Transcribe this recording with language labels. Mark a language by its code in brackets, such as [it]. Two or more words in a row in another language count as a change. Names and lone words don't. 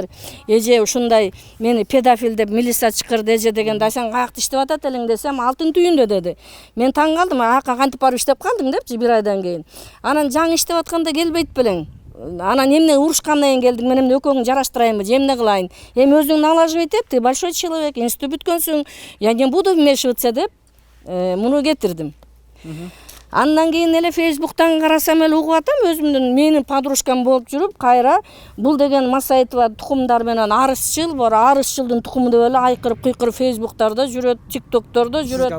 [ky] Эже ушундай мени педофил деп милиция чакырды эже дегенде, сен каякта иштеп атат элең десем, Алтын түйүндө деди. Мен таң калдым, ака кантип барып иштеп калдың депчи 1 айдан кийин. Анан жаңы иштеп атканда келбейт белең. Анан эмне урушкандан кийин келдиң, мен эмне экөөңү жараштырайынбы, же эмне кылайын? Эми өзүң налаживать эт, [ru] ты большой человек, институт бүткөнсүң. Я не буду вмешиваться [ky] деп муну кетирдим. Андан кийин эле Фейсбуктан карасам эле угуп атам, өзүмдүн менин подружкам болуп жүрүп, кайра бул деген Масаитова тукумдар менен арызчыл, арызчылдын тукуму деп эле айкырып кыйкырып Фейсбуктарда жүрөт, ТикТоктордо жүрөт.